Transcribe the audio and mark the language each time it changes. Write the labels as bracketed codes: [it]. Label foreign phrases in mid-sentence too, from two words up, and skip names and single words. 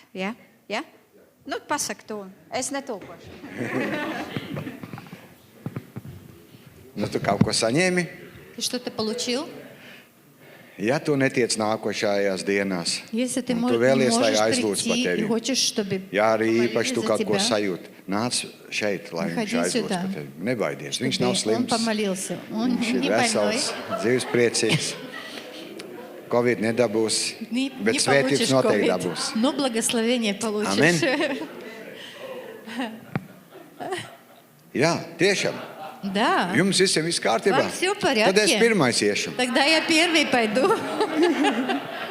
[lv] Ja? Ja? Nu, pasak to. Es netulkošu. Nu, tu kaut ko saņēmi? [ru] Ты что-то получил? [lv] Ja tu netiec nākošajās dienās, [ru] Если ты [lv] un [ru] не [lv] tu vēlies, lai [ru] можешь [lv] aizlūdz par [ru] прийти и [lv] tevi, [ru] хочешь, чтобы [lv] ja arī [ru] помолились [lv] īpaši tu [ru] за [lv] kaut ko [ru] тебя, [lv] sajūti, nāc šeit, lai viņš [ru] Priходи [lv] aizlūdz [ru] сюда. [lv] par tevi. Nebaidies, viņš [ru] чтобы [lv] nav [ru] он [lv] slims, [ru] помолился. Он [lv] viņš ir [ru] не больной, [lv] vesels, dzīves priecīgs. Covid nedabūs, [ru] не [lv] bet svētības [ru] получишь [lv] noteikti [ru] COVID, [lv] dabūs. [ru] но благословение получишь. [lv] Amen. Jā, tiešām. [ru] Да. [lv] Jums visiem viss kārtībā? [ru] Вам всё в порядке? [lv] Tad es pirmais iešu. [ru] Тогда я первый пойду.